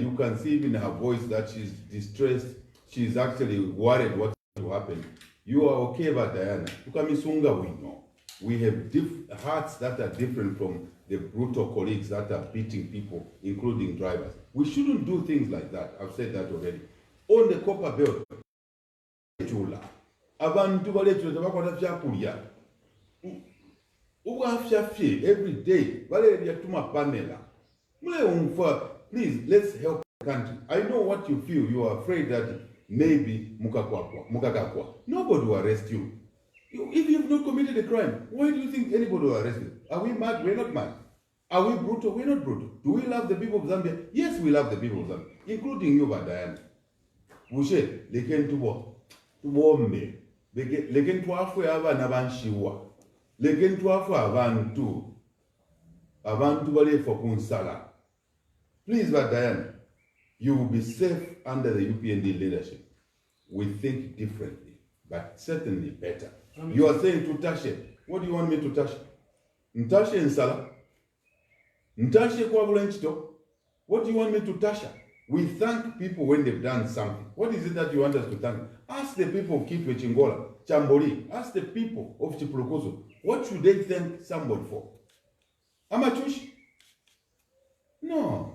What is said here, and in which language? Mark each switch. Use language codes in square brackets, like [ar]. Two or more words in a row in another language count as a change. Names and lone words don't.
[en] You can see in her voice that she's distressed. She's actually worried what will happen. You are okay about Diana. Tukamisunga, we know. We have hearts that are different from the brutal colleagues that are beating people, including drivers. We shouldn't do things like that. I've said that already. On the copper belt, [bem] abantu balechula bakwata byakulya ubwafyafye [en] every day [bem] baleya tuma Pamela mule umfa. [en] Please, let's help the country. I know what you feel. You are afraid that maybe mukakakwa. Nobody will arrest you. If you've not committed a crime, why do you think anybody will arrest you? Are we mad? We're not mad. Are we brutal? We're not brutal. Do we love the people of Zambia? Yes, we love the people of Zambia, including you, Diana. [bem] Bushe, leken tubo me. Leken tuafwe abana banshiwa. Leken tuafwe abantu bale for kunsala. [en] Please, Diana, you will be safe under the UPND leadership. We think differently, but certainly better. You are saying to Tashe. What do you want me to touch? [bem] Ntashe insala? Ntashe kwa bulenchito? [en] What do you want me to touch? We thank people when they've done something. What is it that you want us to thank? Ask the people of Kitwe, Chingola, Chambori. Ask the people of Chipulukoso. What should they thank somebody for? Amachushi? No.